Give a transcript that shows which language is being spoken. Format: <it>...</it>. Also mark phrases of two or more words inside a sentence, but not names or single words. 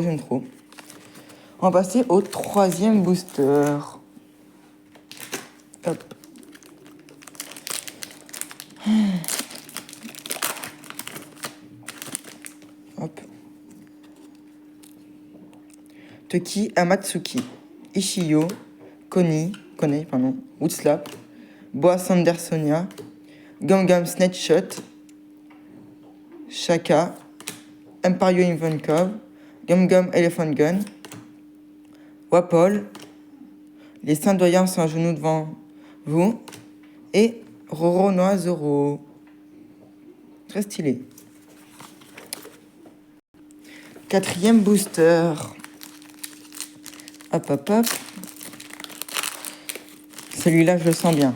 <fr>On va passer au troisième booster. Hop. Hop. Toki Amatsuki, Ishiyo, Konei, Woodslap, Boa Sandersonia, Gum Gum Snatchshot, Shaka, Emporio Ivankov, Gum Gum Elephant Gun, Wapol, les Saints Doyens sont à genoux devant vous, et Roro Noa Zoro. Très stylé. Quatrième booster. Hop. Celui-là, je le sens bien.</fr>